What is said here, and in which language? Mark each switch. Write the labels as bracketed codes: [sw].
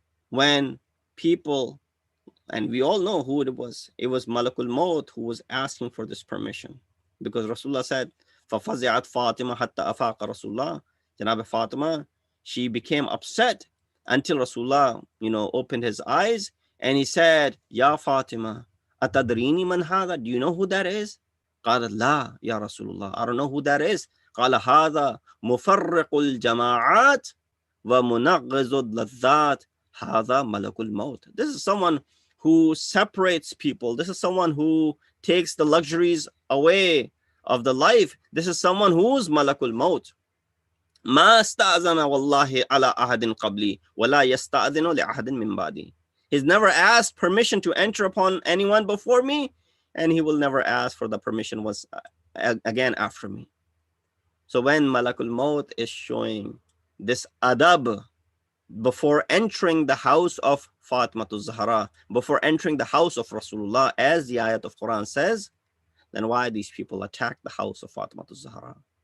[en] When people, and we all know who it was Malakul Maut who was asking for this permission, because Rasulullah said, [ar] فَفَزِعَتْ فَاطِمَةَ حَتَّى أَفَاقَ رَسُولُllَّهِ. [en] Janab Fatima, she became upset until Rasulullah, opened his eyes, and he said, Ya Fatima, [ar] أَتَدْرِينِ مَنْ هَذَا? [en] Do you know who that is? [ar] قالت لا يا [en] Rasulullah, I don't know who that is. [ar] قال هذا مفرق الجماعات ومنغز اللذات هذا ملك الموت. [en] This is someone who separates people. This is someone who takes the luxuries away of the life. This is someone who's malakul maut. [ar] ما استأذن والله على أحد قبلي ولا يستأذن لأحد من بعدي. [en] He's never asked permission to enter upon anyone before me, and he will never ask for the permission once again after me. So when Malakul Maut is showing this adab before entering the house of Fatima Zahra, before entering the house of Rasulullah, as the ayat of Quran says, then why these people attack the house of Fatima Zahra?